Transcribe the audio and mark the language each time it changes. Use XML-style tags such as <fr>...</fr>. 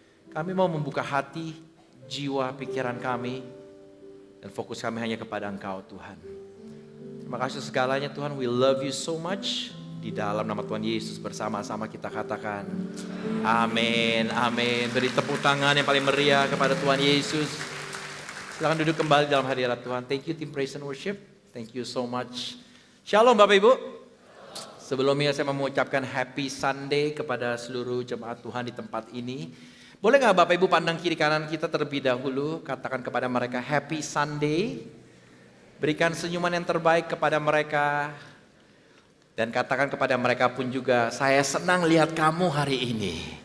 <id>Kami mau membuka hati, jiwa, pikiran kami, dan fokus kami hanya kepada Engkau Tuhan. Terima kasih segalanya Tuhan,</id> <en>we love you so much.</en> <id>Di dalam nama Tuhan Yesus bersama-sama kita katakan amin, amin. Beri tepuk tangan yang paling meriah kepada Tuhan Yesus. Silakan duduk kembali dalam hadirat Tuhan.</id> <en>Thank you Team Praise and Worship, thank you so much.</en> <id>Shalom Bapak Ibu. Sebelumnya saya mau mengucapkan</id> <en>Happy Sunday</en> <id>kepada seluruh jemaat Tuhan di tempat ini. Boleh gak Bapak Ibu pandang kiri kanan kita terlebih dahulu, katakan kepada mereka</id> <en>Happy Sunday.</en> <id>Berikan senyuman yang terbaik kepada mereka. Dan katakan kepada mereka pun juga, saya senang lihat kamu hari ini.</id>